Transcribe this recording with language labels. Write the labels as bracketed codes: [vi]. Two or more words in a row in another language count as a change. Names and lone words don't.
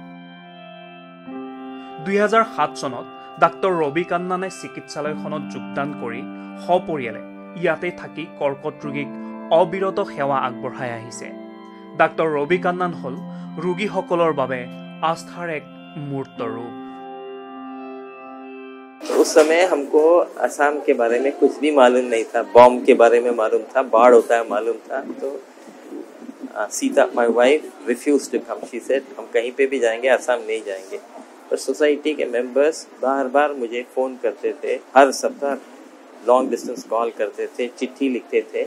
[as] ২০০৭ চনত ডাক্তৰ ৰবি কান্নানে চিকিৎসালয়খনত যোগদান কৰি সপৰিয়ালে ইয়াতে থাকি কৰ্কট ৰোগীক অবিৰত সেৱা আগবঢ়াই আহিছে। ডাক্তৰ ৰবি কান্নান হ'ল ৰোগীসকলৰ বাবে আস্থাৰ এক মূৰ্ত ৰূপ। [hi] उस समय हमको असम के बारे में कुछ भी मालूम नहीं था, बॉम्ब के बारे में मालूम था, बाढ़ होता है मालूम था। तो सीता [en] my wife refuse to come, she said [hi] हम कहीं पे भी जाएंगे असम नहीं जाएंगे। पर सोसाइटी के मेंबर्स बार बार मुझे फ़ोन करते थे, हर सप्ताह [en] long distance call [hi] करते थे, चिट्ठी लिखते थे।